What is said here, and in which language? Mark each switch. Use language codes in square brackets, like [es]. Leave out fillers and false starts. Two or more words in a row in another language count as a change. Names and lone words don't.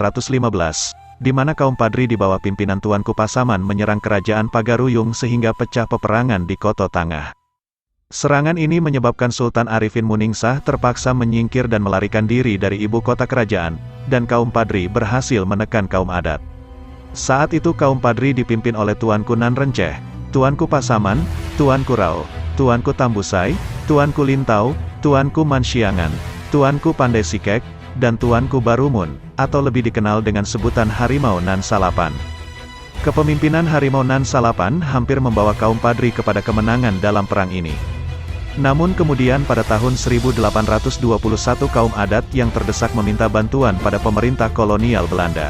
[id] Di mana kaum Padri di bawah pimpinan Tuanku Pasaman menyerang kerajaan Pagaruyung sehingga pecah peperangan di Koto Tangah. Serangan ini menyebabkan Sultan Arifin Muningsah terpaksa menyingkir dan melarikan diri dari ibu kota kerajaan, dan kaum Padri berhasil menekan kaum adat. Saat itu kaum Padri dipimpin oleh Tuanku Nan Renceh, Tuanku Pasaman, Tuanku Rao, Tuanku Tambusai, Tuanku Lintau, Tuanku Manshiangan, Tuanku Pandai Sikek, dan Tuanku Barumun, atau lebih dikenal dengan sebutan Harimau Nan Salapan. Kepemimpinan Harimau Nan Salapan hampir membawa kaum Padri kepada kemenangan dalam perang ini. Namun kemudian pada tahun 1821 kaum adat yang terdesak meminta bantuan pada pemerintah kolonial Belanda.